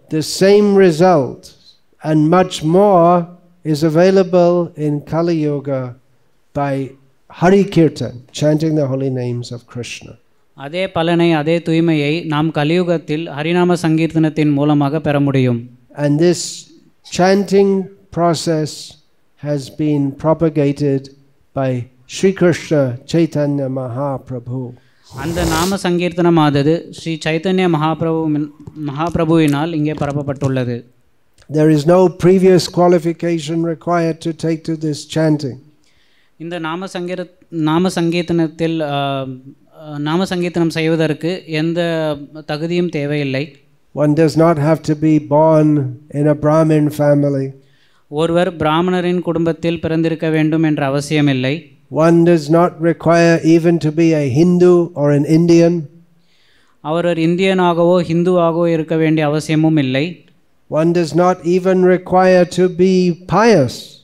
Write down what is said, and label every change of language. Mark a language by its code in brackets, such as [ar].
[en] the same result and much more is available in Kali Yuga by Hari Kirtan, chanting the holy names of Krishna. [ta] அதே பலனை, அதே தூய்மையை நாம் கலியுகத்தில் ஹரிநாம சங்கீர்த்தனத்தின் மூலமாக பெற முடியும். [en] And this chanting process has been propagated by Sri Krishna Chaitanya Mahaprabhu. [ta] அந்த நாம சங்கீர்த்தனமானது ஸ்ரீ சைத்தன்ய மகாபிரபுவினால் இங்கே பரப்பப்பட்டுள்ளது. [en] There is no previous qualification required to take to this chanting. [ta] இந்த நாம சங்கீர்த்தனம் செய்வதற்கு எந்த தகுதியும் தேவையில்லை. [en] One does not have to be born in a Brahmin family. [ta] ஒருவர் பிராமணரின் குடும்பத்தில் பிறந்திருக்க வேண்டும் என்ற அவசியமில்லை. [en] One does not require even to be a Hindu or an Indian. [ta] அவர் இந்தியனாகவோ ஹிந்துவாகவோ இருக்க வேண்டிய அவசியமும் இல்லை. [en] One does not even require to be pious.